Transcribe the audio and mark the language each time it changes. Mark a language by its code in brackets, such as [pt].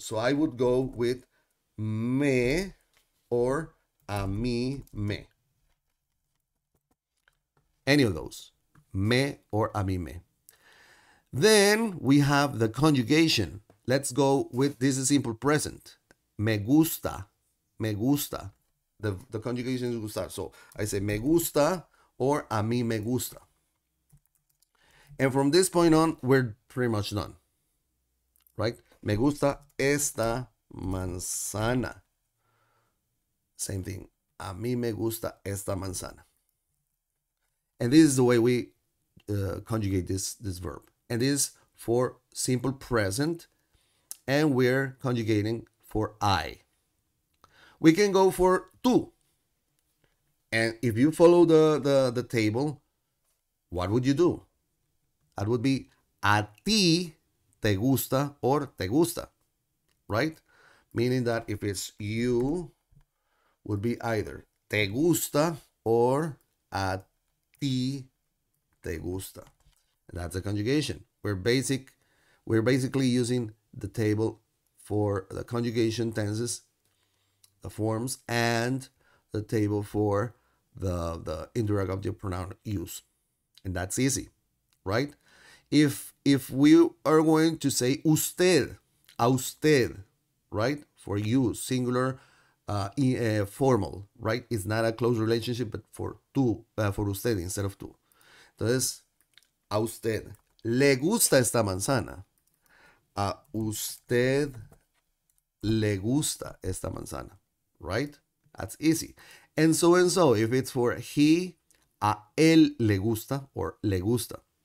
[en] So I would go with me or [es] a mí me. [en] Any of those, me or [es] a mí me. [en] Then we have the conjugation. Let's go with this is simple present. [es] Me gusta, me gusta. [en] The conjugation is gustar. So I say [es] me gusta [en] or [es] a mí me gusta. [en] And from this point on, we're pretty much done, right? [es] Me gusta esta manzana. [en] Same thing. [es] A mí me gusta esta manzana. [en] And this is the way we conjugate this verb. And this is for simple present. And we're conjugating for I. We can go for tú. And if you follow the table, what would you do? That would be [es] a ti te gusta [en] or [es] te gusta, [en] right? Meaning that if it's you, would be either [es] te gusta [en] or [es] a ti te gusta. [en] And that's a conjugation. We're basically using the table for the conjugation tenses, the forms, and the table for the indirect object pronoun use. And that's easy, right? If we are going to say usted, [es] a usted, [en] right? For you, singular, formal, right? It's not a close relationship, but for tú, for usted instead of tú. [es] Entonces, a usted le gusta esta manzana. A usted le gusta esta manzana, [en] right? That's easy. And so, if it's for he, [es] a él le gusta [en] or [es] le gusta.